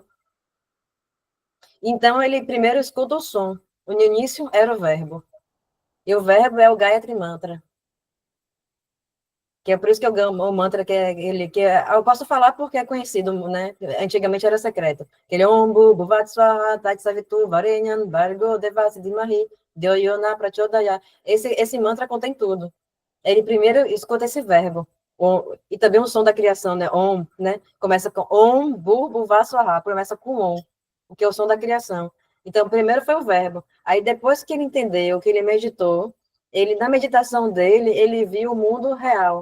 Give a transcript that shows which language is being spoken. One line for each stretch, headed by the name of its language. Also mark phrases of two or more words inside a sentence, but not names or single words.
Portuguese: Então ele primeiro escuta o som. No início era o verbo. E o verbo é o Gayatri Mantra. Que é por isso que eu amo o mantra eu posso falar porque é conhecido, né? Antigamente era secreto.
Sanskrit: Aquele Om Bhu Bhuvatsvaha Tat Savitu Varenyan Bhargo Devasi Dimahi Dyoyona Prachodaya.
Portuguese: Esse mantra contém tudo. Ele primeiro escuta esse verbo. E também o som da criação, né? Om, né? Começa com
Sanskrit: Om Bhu Bhuvatsvaha,
Portuguese: começa com Om, que é o som da criação. Então, primeiro foi o verbo. Aí depois que ele entendeu, que ele meditou, na meditação dele, ele viu o mundo real.